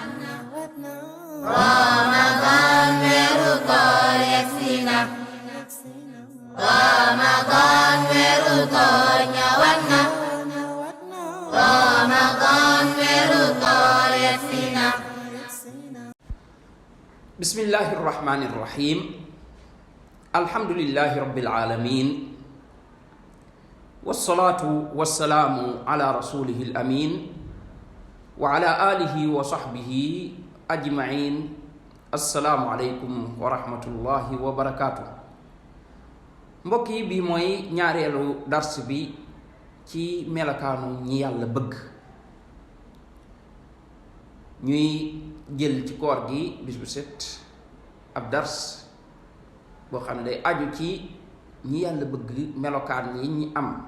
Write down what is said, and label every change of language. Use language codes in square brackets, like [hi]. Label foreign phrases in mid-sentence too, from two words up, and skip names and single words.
[wo] Ramadan weeru koor yegsi na. Ramadan weeru koor ñëwaat na. Ramadan weeru koor yegsi na. [ar] بسم الله الرحمن الرحيم. الحمد لله رب العالمين. والصلاة والسلام على رسوله الأمين وعلى آله وصحبه أجمعين. السلام عليكم ورحمة الله وبركاته. [wo] Mbokk yi, bi mooy ñaareelu dars bi ci melakaanu ñi yàlla bëgg. ñuy jël ci koor gi bis bu set ab dars boo xam ne day aju ci ñi yàlla bëgg, melokaan yi ñi am.